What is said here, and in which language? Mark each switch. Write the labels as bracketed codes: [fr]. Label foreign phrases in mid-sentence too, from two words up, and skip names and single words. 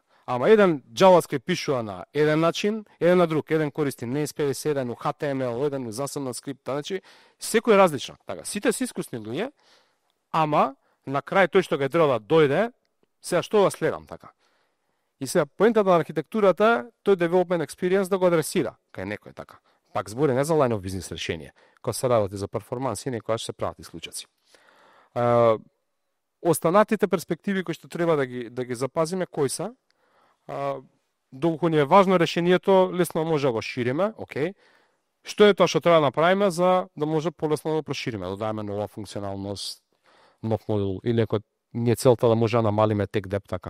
[mk] Ама еден JavaScript пишува на еден начин, еден на друг, еден користи NSPS, еден у HTML, еден у засебна скрипта, значи секој е различно. Така, сите се искусни луѓе, ама на крај тој што ќе треба да дојде, сега што да следам така. И сега поентата на архитектурата, тој [en] development experience [mk] да го адресира кај некој така. Пак збори не за [en] line of business [mk] решение, кога се работи за перформанс и некојаш се прават исклучаци. Останатите перспективи кои што треба да ги запазиме кои се? Доколку ни е важно решението, лесно може да го шириме, окей. Што е тоа што треба да направиме за да може полесно да го прошириме, да дадеме нова функционалност, нов модул или ако ни е целта да може да намалиме [en] tech debt [mk] така.